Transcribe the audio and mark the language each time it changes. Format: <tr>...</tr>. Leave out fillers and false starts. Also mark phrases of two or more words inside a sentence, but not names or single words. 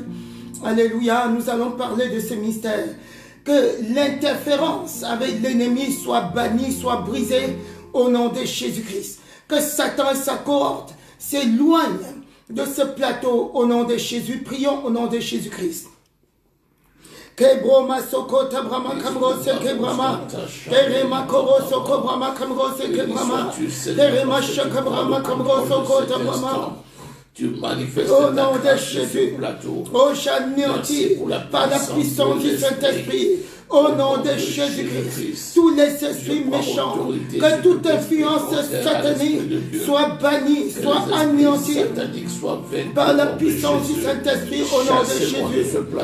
<fr>Alléluia, nous allons parler de ce mystère. Que l'interférence avec l'ennemi soit bannie, soit brisée au nom de Jésus-Christ. Que Satan et sa cohorte s'éloignent de ce plateau au nom de Jésus. Prions au nom de Jésus-Christ. Kebroma soko tabrama kamro seke brahma, Kerema koro soko brahma kamro seke brahma, Kerema shaka brahma kamro soko tabrama. Tu manifestes au nom de Jésus, oh j'anéantis par la puissance du Saint-Esprit, au nom de Jésus-Christ, tous les esprits méchants, que toute influence satanique soit bannie, soit anéantie par la puissance du Saint-Esprit, au nom de Jésus.</fr>